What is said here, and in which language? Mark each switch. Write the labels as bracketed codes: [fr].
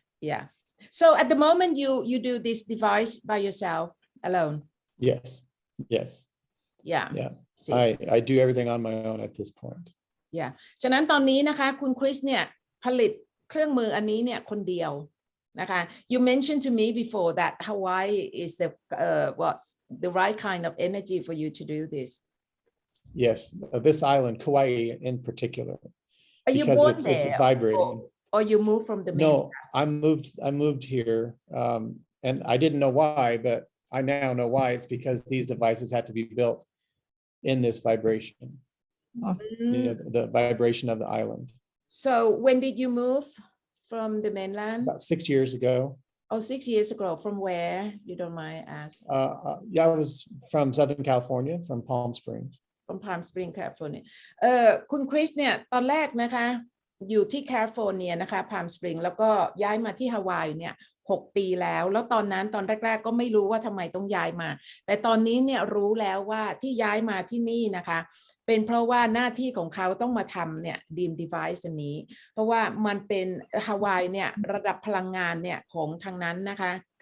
[en] yeah so at the moment you do this device by yourself alone yes yeah I do everything on my own at this point yeah [th] ฉะนั้นตอนนี้นะคะคุณคริสเนี่ยผลิตเครื่องมืออันนี้เนี่ยคนเดียวนะคะ [en] you mentioned to me before that Hawaii is what's the right kind of energy for you to do this yes this island Kauai in particular are you because born it's there vibrating or you moved from the no I moved here and I didn't know why but I now know why it's because these devices had to be built in this vibration the vibration of the island so when did you move from the mainland about 6 years ago 6 years ago from where you don't mind asking I was from Southern California from Palm Springs [th] California คุณคริสเนี่ยตอนแรกนะคะอยู่ที่แคลิฟอร์เนียนะคะ Palm Springs แล้วก็ย้ายมาที่ฮาวายเนี่ย6 ปีแล้วตอนแรกๆก็ไม่รู้ว่าทำไมต้องย้ายมาแต่ตอนนี้เนี่ยรู้แล้วว่าที่ย้ายมาที่นี่นะคะเป็นเพราะว่าหน้าที่ของเขาต้องมาทำเนี่ย Deem Device อันนี้เพราะว่ามันเป็นฮาวายเนี่ยระดับพลังงานเนี่ยของทางนั้นนะคะ